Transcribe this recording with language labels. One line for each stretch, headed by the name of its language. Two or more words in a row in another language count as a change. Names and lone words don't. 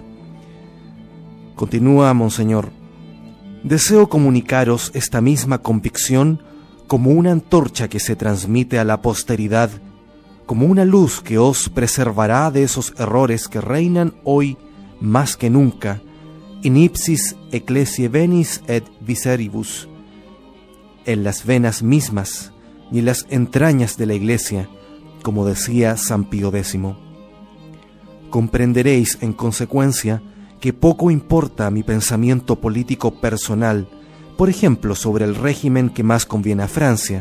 Spanish: Continúa, Monseñor: deseo comunicaros esta misma convicción como una antorcha que se transmite a la posteridad, como una luz que os preservará de esos errores que reinan hoy más que nunca,
Latin: in ipsis ecclesiae venis et viseribus,
Spanish: en las venas mismas y en las entrañas de la Iglesia, como decía San Pío X. Comprenderéis, en consecuencia, que poco importa mi pensamiento político personal, por ejemplo, sobre el régimen que más conviene a Francia.